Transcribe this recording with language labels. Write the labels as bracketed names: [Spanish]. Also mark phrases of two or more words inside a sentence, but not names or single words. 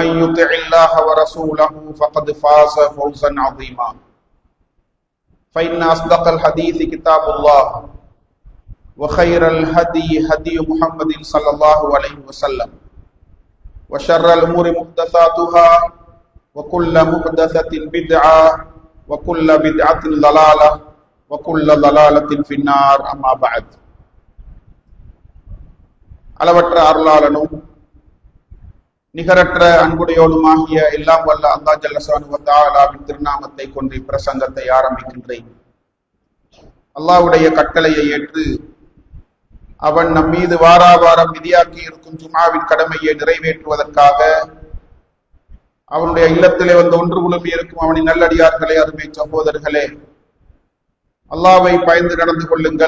[Arabic] يطع الله ورسوله فقد فاز فوزا عظيما فإن أصدق الحديث كتاب الله وخير الهدي هدي محمد صلى الله عليه وسلم وشر الأمور محدثاتها وكل محدثة بدعة وكل بدعة ضلالة وكل ضلالة في النار أما بعد [Tamil] அளவற்ற அருளாளனும் நிகரற்ற அன்புடையோனுமாகிய எல்லாம் வல்ல அல்லாஹ் [Arabic] جل شأنه وتعالى [Tamil] திருநாமத்தை கொண்டு பிரசங்கத்தை ஆரம்பிக்கின்றேன். அல்லாஹ்வுடைய கட்டளையை ஏற்று அவன் நம் மீது வாராவாரம் விதியாக்கி இருக்கும் ஜும்ஆவின் கடமையை நிறைவேற்றுவதற்காக அவனுடைய இல்லத்திலே வந்து ஒன்று குழுமி இருக்கும் அவனின் நல்லடியார்களே, அருமை சகோதரர்களே, அல்லாஹ்வை பயந்து நடந்து கொள்ளுங்கள்.